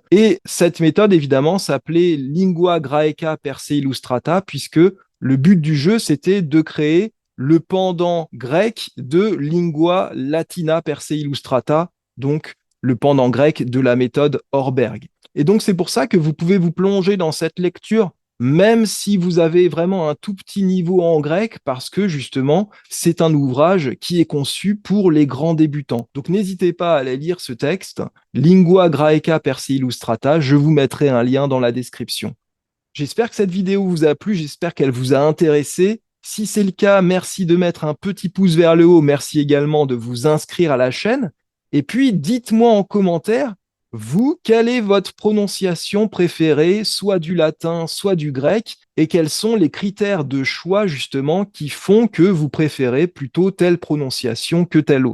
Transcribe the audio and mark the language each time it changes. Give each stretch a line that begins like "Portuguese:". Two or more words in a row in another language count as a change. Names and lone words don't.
French: Et cette méthode, évidemment, s'appelait Lingua Graeca Perse Illustrata, puisque le but du jeu, c'était de créer le pendant grec de Lingua Latina Perse Illustrata, donc le pendant grec de la méthode Horberg. Et donc c'est pour ça que vous pouvez vous plonger dans cette lecture même si vous avez vraiment un tout petit niveau en grec, parce que justement, c'est un ouvrage qui est conçu pour les grands débutants. Donc n'hésitez pas à aller lire ce texte, Lingua Graeca per se illustrata, je vous mettrai un lien dans la description. J'espère que cette vidéo vous a plu, j'espère qu'elle vous a intéressé. Si c'est le cas, merci de mettre un petit pouce vers le haut, merci également de vous inscrire à la chaîne. Et puis, dites-moi en commentaire, vous, quelle est votre prononciation préférée, soit du latin, soit du grec, et quels sont les critères de choix justement qui font que vous préférez plutôt telle prononciation que telle autre.